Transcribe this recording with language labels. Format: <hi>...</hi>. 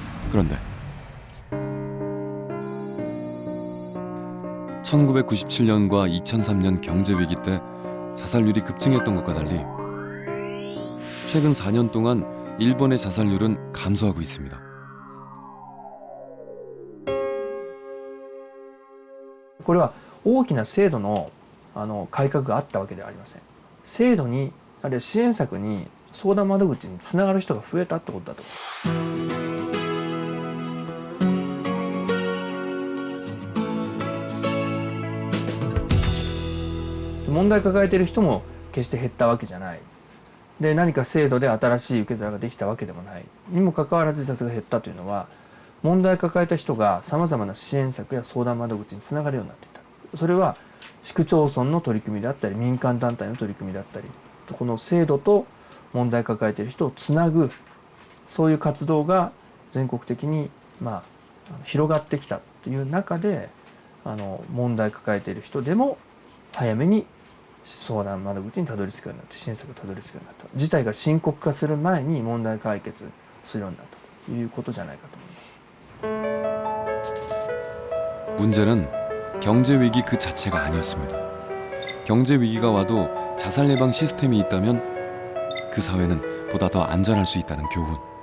<ko>그런데 1997년과 2003년 경제위기 때 자살률이 급증했던 것과 달리 최근 4년 동안 일본의 자살률은 감소하고 있습니다.</ko> <ja>これは大きな制度の改革があったわけではありません。制度にあるいは支援策に相談窓口につながる人が増えたってことだと。問題抱えている人も決して減ったわけじゃない。で何か制度で新しい受け皿ができたわけでもないにもかかわらず自殺が減ったというのは、問題を抱えた人がさまざまな支援策や相談窓口につながるようになっていた。それは市区町村の取り組みであったり民間団体の取り組みだったり、この制度と問題を抱えている人をつなぐ、そういう活動が全国的に広がってきたという中で、問題を抱えている人でも早めに相談窓口にたどり着くようになって、支援策にたどり着くようになった。事態が深刻化する前に問題解決するようになったということじゃないかと思います。</ja> <ko>문제는 경제 위기 그 자체가 아니었습니다. 경제 위기가 와도 자살 예방 시스템이 있다면 그 사회는 보다 더 안전할 수 있다는 교훈.</ko>